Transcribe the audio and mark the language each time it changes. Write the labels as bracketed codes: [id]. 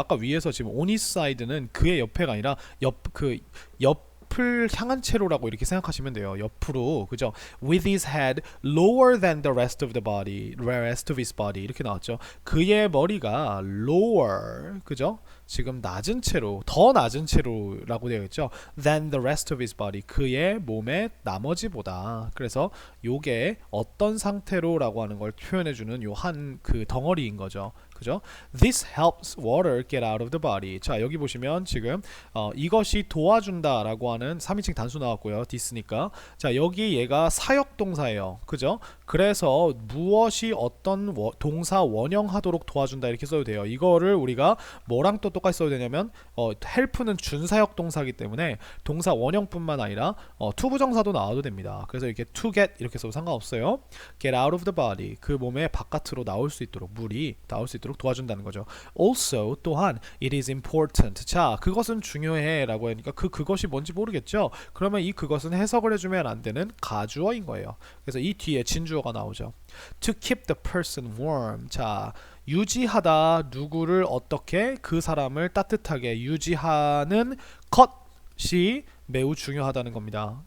[ko] 아까 위에서 지금 [en] on his side [ko] 는 그의 옆에가 아니라 옆을 향한 채로라고 이렇게 생각하시면 돼요. 옆으로. 그죠? [en] with his head lower than the rest of his body [ko] 이렇게 나왔죠. 그의 머리가 lower. 그죠? 지금 낮은 채로, 더 낮은 채로라고 되어 있죠. [en] than the rest of his body. [ko] 그의 몸의 나머지보다. 그래서 요게 어떤 상태로라고 하는 걸 표현해주는 요 한 그 덩어리인 거죠. 그죠? [en] This helps water get out of the body. [ko] 자, 여기 보시면 지금 이것이 도와준다라고 하는 3인칭 단수 나왔고요. this니까. 자, 여기 얘가 사역동사예요. 그죠? 그래서 무엇이 어떤 동사 원형하도록 도와준다 이렇게 써도 돼요. 이거를 우리가 뭐랑 또 똑같이 써도 되냐면 help는 준사역 동사이기 때문에 동사 원형뿐만 아니라 투부정사도 나와도 됩니다. 그래서 이렇게 to get 이렇게 써도 상관없어요. [en] get out of the body. [ko] 그 몸의 바깥으로 나올 수 있도록 물이 나올 수 있도록 도와준다는 거죠. [en] also [ko] 또한 [en] it is important. [ko] 자, 그것은 중요해 라고 하니까 그것이 뭔지 모르겠죠. 그러면 이 그것은 해석을 해주면 안 되는 가주어인 거예요. 그래서 이 뒤에 진주어가 나오죠. [en] to keep the person warm. [ko] 자, 유지하다 누구를 어떻게 그 사람을 따뜻하게 유지하는 것이 매우 중요하다는 겁니다.